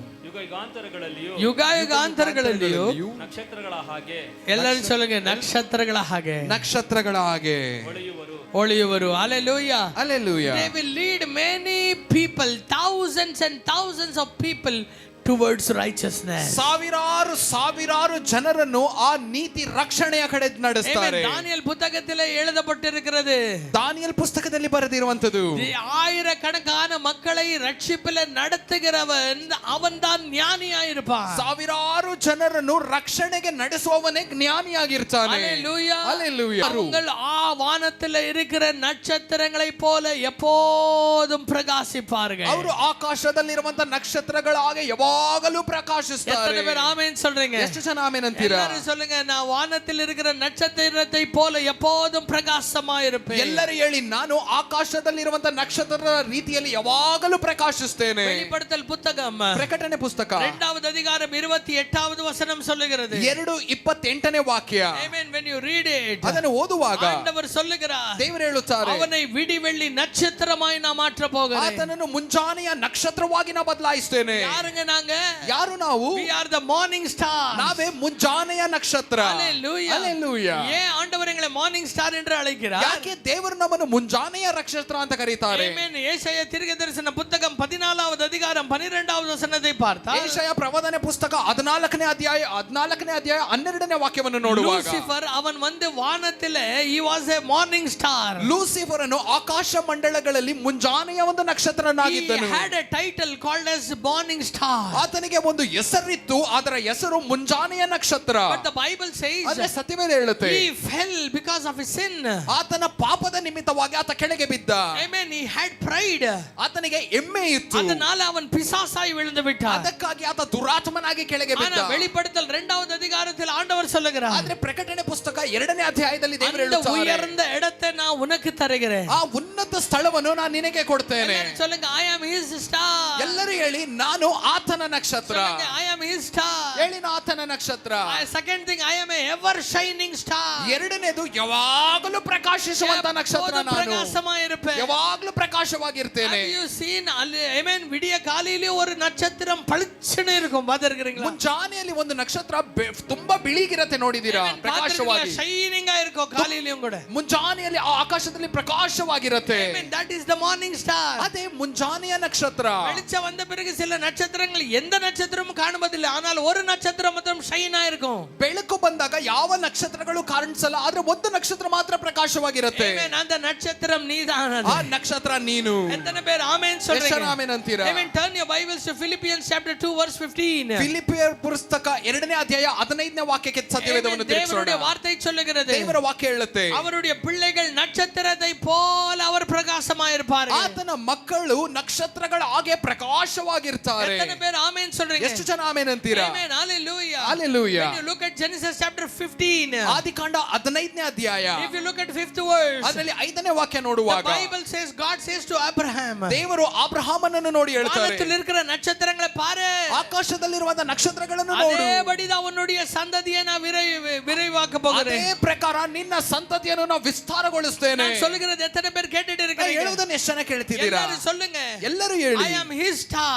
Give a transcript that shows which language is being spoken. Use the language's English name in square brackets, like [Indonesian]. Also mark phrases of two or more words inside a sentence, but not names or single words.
[Kannada] ಯುಗಾಂತರಗಳಲ್ಲಿಯೂ ಎಲ್ಲರೂ சொல்லுங்க, ನಕ್ಷತ್ರಗಳ ಹಾಗೆ ಒಳೆಯುವರು. [English] Hallelujah. Hallelujah. They will lead many people, thousands and thousands of people towards righteousness. [Kannada] ಸಾವಿರಾರು ಜನರನ್ನು ಆ ನೀತಿ ರಕ್ಷಣೆಯ ಕಡೆ ನಡೆಸ್ತಾರೆ. [Tamil] தானியேல் புத்தகத்திலே எழுதப்பட்டிருக்கிறது. [Kannada] ದಾನಿಯೇಲ್ ಪುಸ್ತಕದಲ್ಲಿ ಬರೆದಿರುವಂತದ್ದು, [Tamil] ஆயிரக்கணக்கான மக்களை ரட்சிப்பிலே நடத்துகிறவன் அவன்தான் ஞானியாயிருப்பான். [Kannada] ಸಾವಿರಾರು ಜನರನ್ನು ರಕ್ಷಣೆಗೆ ನಡೆಸುವವನೇ ಜ್ಞಾನಿಯಾಗಿರ್ತಾನೆ. [English] Hallelujah. Hallelujah. [Tamil] அவர்கள் வானத்தில் இருக்கிற நட்சத்திரங்களை போல எப்போதும் பிரகாசிப்பார்கள். [Kannada] ಅವರು ಆಕಾಶದಲ್ಲಿರುವಂತ ನಕ್ಷತ್ರಗಳ ಹಾಗೆ ಯಾವಾಗಲೂ ಯಾವಾಗಲೂ [Tamil] எத்தனை [Kannada] ಪ್ರಕಾಶಿಸ್ತಾರೆ. [Tamil] பேர் ஆமென் சொல்றீங்க? [Kannada] ಎಷ್ಟು ಜನ ಆಮೆನ್ ಅಂತೀರಾ? [Tamil] எல்லாரும் சொல்லுங்க, நான் வானத்தில் இருக்கிற நட்சத்திரத்தை போல எப்போதும் பிரகாசமா இருப்பேன். [Kannada] ಎಲ್ಲರೂ ಹೇಳಿ, ನಾನು ಆಕಾಶದಲ್ಲಿರುವಂತ ನಕ್ಷತ್ರದ ರೀತಿಯಲ್ಲಿ ಯಾವಾಗಲೂ ಪ್ರಕಾಶಿಸ್ತೇನೆ. [Tamil] வெளிப்படுத்தல் புத்தகம் [Kannada] ಪ್ರಕಟಣೆ ಪುಸ್ತಕ [Tamil] 2வது அதிகாரம் 28வது வசனம் சொல்லுகிறது. [Kannada] 2:28ನೇ ವಾಕ್ಯ. [English] Amen. When you read it, [Kannada] ಅದನ್ನು ಓದುವಾಗ [Tamil] ஆண்டவர் சொல்லுகிறார், [Kannada] ದೇವರು ಹೇಳುತ್ತಾರೆ, [Tamil] அவனை விடி வெள்ளி நட்சத்திரமாய் நான் மாற்ற போகிறேன். [Kannada] ಆತನನ್ನು ಮುಂಜಾನೆಯ ನಕ್ಷತ್ರವಾಗಿ ನಾ ಬದಲಾಯಿಸ್ತೇನೆ. [Tamil] யாருங்க நாங்க? [Kannada] ಯಾರು ನಾವು? [English] We are the morning stars. [Kannada] ನಾವೇ ಮುಂಜಾನೆಯ ನಕ್ಷತ್ರ. [English] Hallelujah. Hallelujah. [Tamil] ஏன் ஆண்டவர் எங்களை [English] morning star [Tamil] என்று அழைக்கிறார்? [Kannada] ಯಾಕೆ ದೇವರು ನಮ್ಮನ್ನು ಮುಂಜಾನೆಯ ನಕ್ಷತ್ರ ಅಂತ ಕರೀತಾರೆ? [English] Amen. [Tamil] ஏசாயா தீர்க்கதரிசன புத்தகம் 14வது அதிகாரம் 12வது வசனத்தை பார்த்தால், [Kannada] ಏಷಯ ಪ್ರವಾದನೆ ಪುಸ್ತಕ 14ನೇ ಅಧ್ಯಾಯ 12ನೇ ವಾಕ್ಯವನ್ನು ನೋಡುವಾಗ, [Tamil] லூசிஃபர் அவன் வந்து வானத்திலே [English] he was a morning star. [Kannada] ಲೂಸಿಫರ್ ಅನ್ನು ಆಕಾಶ ಮಂಡಲಗಳಲ್ಲಿ ಮುಂಜಾನೆಯ ಒಂದು ನಕ್ಷತ್ರನಾಗಿದ್ದನು. [English] He had a title called as morning star. [Kannada] ಆತನಿಗೆ ಒಂದು ಹೆಸರಿತ್ತು, ಅದರ ಹೆಸರು ಮುಂಜಾನೆಯ ನಕ್ಷತ್ರ. [English] But the Bible says [Kannada] ಆದರೆ ಸತ್ಯವೇದ ಹೇಳುತ್ತೆ, [English] he fell because of his sin. [Kannada] ಆತನ ಪಾಪದ ನಿಮಿತ್ತವಾಗಿ ಆತ ಕೆಳಗೆ ಬಿದ್ದ. [English] Amen. He had pride. [Kannada] ಆತನಿಗೆ ಹೆಮ್ಮೆ ಇತ್ತು, [Tamil] அதனால அவன் பிசாசாய் விழுந்து விட்டான். [Kannada] ಅದಕ್ಕಾಗಿ ಆತ ದುರಾತ್ಮನಾಗಿ ಕೆಳಗೆ ಬಿದ್ದ. [Tamil] ஆனா வெளிப்படுத்தல் 2வது அதிகாரத்தில் ஆண்டவர் சொல்லுகிறார், [Kannada] ಆದ್ರೆ ಪ್ರಕಟಣೆ ಪುಸ್ತಕ 2ನೇ ಅಧ್ಯಾಯದಲ್ಲಿ ದೇವರು [Tamil] அந்த [Kannada] ಹೇಳುತ್ತಾರೆ, [Tamil] உயர்ந்த இடத்தை நான் உனக்கு தருகிறேன். [Kannada] ಆ ಉನ್ನತ ಸ್ಥಳವನ್ನು ನಾನು ನಿನಗೆ ಕೊಡ್ತೇನೆ. [Tamil] எல்லாரும் சொல்லுங்க, [English] I am his star. [Kannada] ಎಲ್ಲರೂ ಹೇಳಿ, ನಾನು ಆತನ ನಕ್ಷತ್ರ. [Tamil] சொல்லுங்க, [English] I am his star. [Kannada] ಹೇಳಿ, ನಾನು ಆತನ ನಕ್ಷತ್ರ. [English] Second thing, I am a ever shining star. [Kannada] ಎರಡನೇದು, ಯಾವಾಗಲೂ ಪ್ರಕಾಶಿಸುವಂತ ನಕ್ಷತ್ರ. ನಾನು [Tamil] பிரகாசமா இருப்பேன். [Kannada] ಯಾವಾಗಲೂ ಪ್ರಕಾಶವಾಗಿರ್ತೇನೆ. [English] Have you seen? Amen. [Tamil] விடிய காலையிலே ஒரு நட்சத்திரம் பளிச்சுன்னு இருக்கும், பாத்துக்கிறீங்களா? [Kannada] ಮುಂಜಾನೆಯಲ್ಲಿ ಒಂದು ನಕ್ಷತ್ರ ತುಂಬಾ ಬಿಳಿಗಿರತ್ತೆ, ನೋಡಿದೀರಾ? ಪ್ರಕಾಶವಾಗಿ ಶೈನಿಂಗ್ ಆಗಿರ್ಕೋ ಕಾಲಿಲಿಯೂ ಕೂಡ. ಮುಂಜಾನೆಯಲ್ಲಿ ಆ ಆಕಾಶದಲ್ಲಿ ಪ್ರಕಾಶವಾಗಿರುತ್ತೆ. [English] Amen. That is the morning star. [Kannada] ಅದೇ ಮುಂಜಾನೆಯ ನಕ್ಷತ್ರ. [Tamil] வெளிச்சம் வந்த பிறகு சில நட்சத்திரங்கள் எந்த நட்சத்திரமும் காணுவதில்லை, ஆனால் ஒரு நட்சத்திரம் மாத்திரம் ஷைன் ஆயிருக்கும். ಬೆಳಕು ಬಂದಾಗ ಯಾವ ನಕ್ಷತ್ರಗಳು ಕಾಣಿಸಲ್ಲ, ಆದ್ರೆ ಒಂದು ನಕ್ಷತ್ರ ಮಾತ್ರ ಪ್ರಕಾಶವಾಗಿರುತ್ತೆ. Amen. அந்த நட்சத்திரம் நீதான். [Kannada] ಆ ನಕ್ಷತ್ರ ನೀನು. [Tamil] எத்தனை பேர் ஆமென் சொல்றீங்க? [Kannada] ಆಮೆನ್ ಅಂತೀರಾ? [English] Amen. Turn your Bibles to Philippians chapter 2 verse 15. [Kannada] ಫಿಲಿಪಿಯರ್ ಪುಸ್ತಕ 2ನೇ ಅಧ್ಯಾಯ 15ನೇ ವಾಕ್ಯಕ್ಕೆ ಸತ್ಯವೇದವನ್ನು ತಿರುಗಿಸೋಣ. [Tamil] தேவனுடைய வார்த்தை சொல்லுகிறது, [Kannada] ದೇವರ ವಾಕ್ಯ ಹೇಳುತ್ತೆ, [Tamil] அவருடைய பிள்ளைகள் நட்சத்திரத்தை போல அவர் பிரகாசமாய் இருப்பார்கள். [Kannada] ಆತನ ಮಕ್ಕಳು ನಕ್ಷತ್ರಗಳ ಹಾಗೆ ಪ್ರಕಾಶವಾಗಿರ್ತಾರೆ. [Tamil] எத்தனை பேர் ஆமென் சொல்றீங்க? [Kannada] ಎಷ್ಟು ಜನ ಆಮೆನ್ ಅಂತೀರಾ? [English] Amen. Hallelujah. Hallelujah. When you look at Genesis chapter 15, [Kannada] ಆದಿಕಾಂಡ 15ನೇ ಅಧ್ಯಾಯ, [English] if you look at 5th verse, [Kannada] ಅದರಲ್ಲಿ 5ನೇ ವಾಕ್ಯ [English] the [Kannada] ನೋಡುವಾಗ, [English] Bible says, God says to Abraham, [Kannada] ದೇವರು ಅಬ್ರಹಾಮನನ್ನು ನೋಡಿ ಹೇಳ್ತಾರೆ, [Tamil] வானத்தில் இருக்கிற நட்சத்திரங்களை பாரு, [Kannada] ಆಕಾಶದಲ್ಲಿರುವಂತ ನಕ್ಷತ್ರಗಳನ್ನು ನೋಡು, [Tamil] அதேபடிதான் உன்னுடைய சந்ததியை நான் விரைவாக்க போகிறேன். [Kannada] ಅದೇ ಪ್ರಕಾರ ನಿನ್ನ ಸಂತತಿಯನ್ನು ನಾನು ವಿಸ್ತಾರಗೊಳಿಸ್ತೇನೆ. [Tamil] நான் சொல்லுகிறது எத்தனை பேர் கேட்டுட்டு இருக்கீங்க? [Kannada] ಹೇಳುವುದನ್ನು ಎಷ್ಟು ಜನ ಕೇಳ್ತಿದ್ದೀರಾ? [Tamil] எல்லாரும் சொல்லுங்க, [Kannada] ಎಲ್ಲರೂ ಹೇಳಿ, [English] I am his star.